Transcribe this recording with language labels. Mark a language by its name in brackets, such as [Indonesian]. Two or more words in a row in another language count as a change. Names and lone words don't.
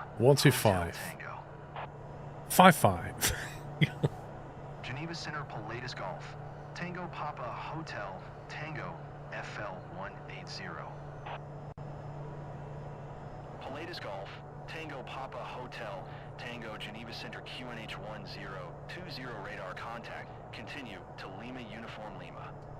[English] 125. 55. Geneva Center Pilatus Golf. Tango Papa Hotel Tango FL 180. Pilatus Golf. Tango Papa Hotel, Tango Geneva Center QNH 1020 radar contact. Continue to Lima Uniform Lima.